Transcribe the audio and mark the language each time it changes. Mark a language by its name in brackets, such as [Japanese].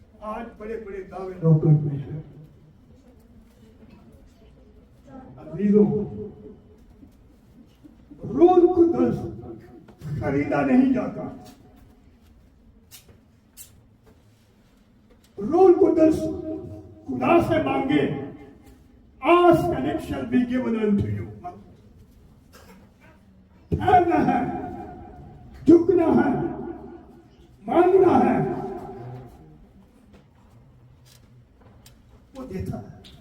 [Hindi] आज बड़े बड़े दावे लोग करते हैं। अजीजों, रूह कुदस खरीदा नहीं जाता। रूह कुदस खुदा से मांगे, [English] ask and it shall be given unto you। [Hindi] ठहरना है, झुकना है, मांगना है, वो देता है।